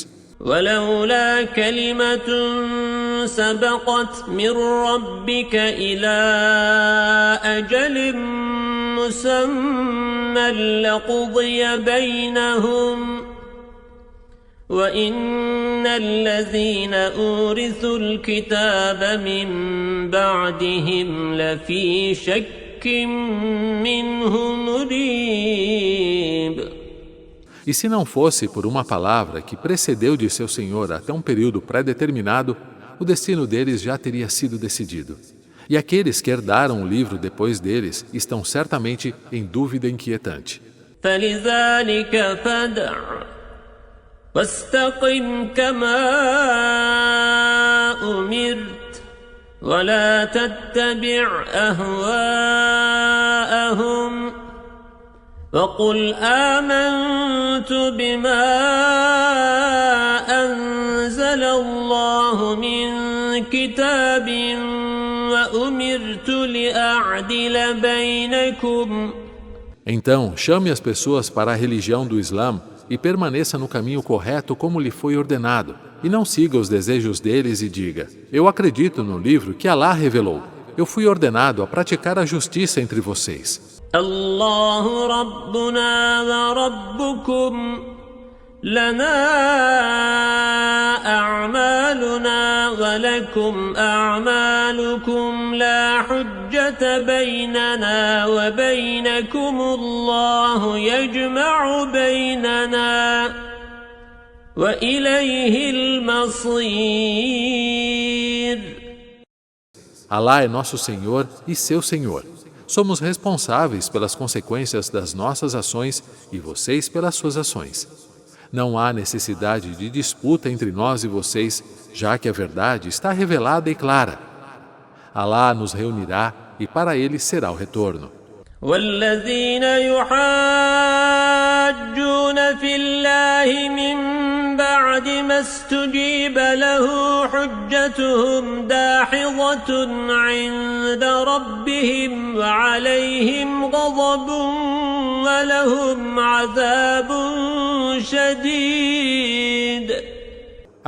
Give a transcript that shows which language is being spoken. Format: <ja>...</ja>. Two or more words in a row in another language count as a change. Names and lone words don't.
<ar>ولولا كلمة سبقت من ربك إلى أجل مسمى لقضي بينهم وإن الذين أورثوا الكتاب من بعدهم لفي شك منه مريب.</ar> <pt>E se não fosse por uma palavra que precedeu de seu Senhor até um período pré-determinado, o destino deles já teria sido decidido. E aqueles que herdaram o livro depois deles estão certamente em dúvida inquietante.</pt> <ar>فلذلك فادع واستقم كما أمرت ولا تتبع أهواءهم وقل آمنت بما أنزل الله من كتاب وأمرت لأعدل بينكم.</ar> <pt>Então, chame as pessoas para a religião do Islã e permaneça no caminho correto como lhe foi ordenado, e não siga os desejos deles e diga: eu acredito no livro que Alá revelou. Eu fui ordenado a praticar a justiça entre vocês.</pt> <ar>الله ربنا وربكم لنا أعمالنا ولكم أعمالكم لا حجة بيننا وبينكم الله يجمع بيننا وإليه المصير.</ar> <pt>Alá é nosso Senhor e seu Senhor. Somos responsáveis pelas consequências das nossas ações e vocês pelas suas ações. Não há necessidade de disputa entre nós e vocês, já que a verdade está revelada e clara. Alá nos reunirá e para ele será o retorno.</pt> <ar>والذين يحاجون في الله من بعد ما استجيب له حجتهم داحضة عند ربهم وعليهم غضب ولهم عذاب شديد.</ar>